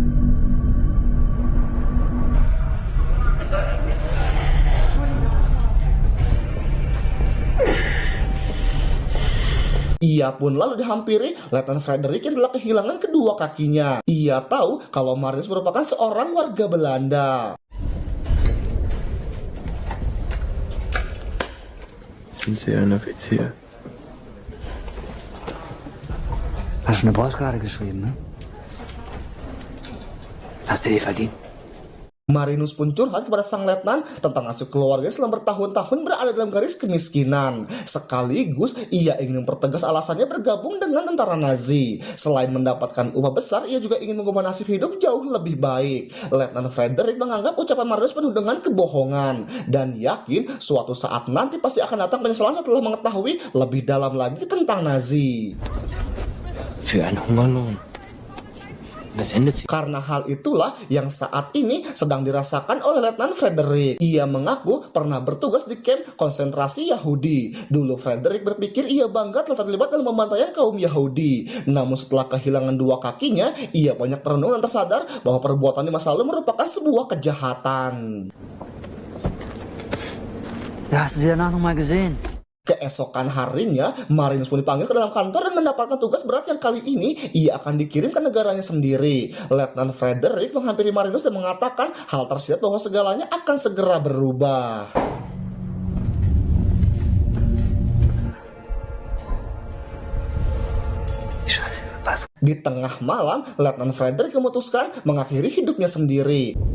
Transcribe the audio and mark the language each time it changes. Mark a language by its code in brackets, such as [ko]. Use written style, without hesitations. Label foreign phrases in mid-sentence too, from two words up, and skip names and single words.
[id] Ia pun lalu dihampiri Letnan Frederick yang telah kehilangan kedua kakinya. Ia tahu kalau Marinus merupakan seorang warga Belanda. [de] Sind Sie ein Offizier? Hast du eine Postkarte geschrieben, ne? Das hast du dir verdient. [id] Marinus pun curhat kepada sang letnan tentang nasib keluarga selama bertahun-tahun berada dalam garis kemiskinan. Sekaligus ia ingin mempertegas alasannya bergabung dengan tentara Nazi. Selain mendapatkan upah besar, ia juga ingin mengubah nasib hidup jauh lebih baik. Letnan Frederick menganggap ucapan Marinus penuh dengan kebohongan dan yakin suatu saat nanti pasti akan datang penyesalan setelah mengetahui lebih dalam lagi tentang Nazi. [de] Für einen Hungerlohn. Das endet sich. [id] Karena hal itulah yang saat ini sedang dirasakan oleh Letnan Frederick. Ia mengaku pernah bertugas di kamp konsentrasi Yahudi. Dulu Frederick berpikir ia bangga telah terlibat dalam pembantaian kaum Yahudi. Namun setelah kehilangan dua kakinya, ia banyak merenung dan tersadar bahwa perbuatan di masa lalu merupakan sebuah kejahatan. [de] Da hast du sie danach nochmal gesehen. [id] Keesokan harinya, Marinus pun dipanggil ke dalam kantor dan mendapatkan tugas berat yang kali ini ia akan dikirim ke negaranya sendiri. Letnan Frederick menghampiri Marinus dan mengatakan hal tersirat bahwa segalanya akan segera berubah. Di tengah malam, Letnan Frederick memutuskan mengakhiri hidupnya sendiri.